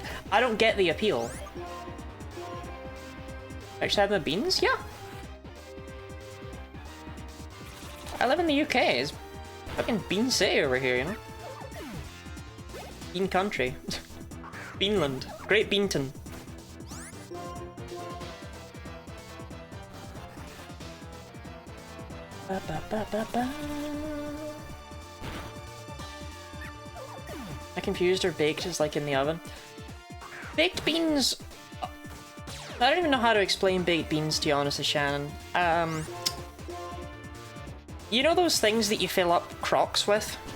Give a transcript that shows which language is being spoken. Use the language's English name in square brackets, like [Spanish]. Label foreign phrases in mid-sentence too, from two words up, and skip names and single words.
[English] I don't get the appeal. Actually had them with beans? Yeah. I live in the UK. It's fucking Bean City over here, you know? Bean country. Beanland. Great Beanton. Ba, ba, ba, ba, ba. I confused or baked is like in the oven. Baked beans... I don't even know how to explain baked beans, to be honest with Shannon. You know those things that you fill up crocs with?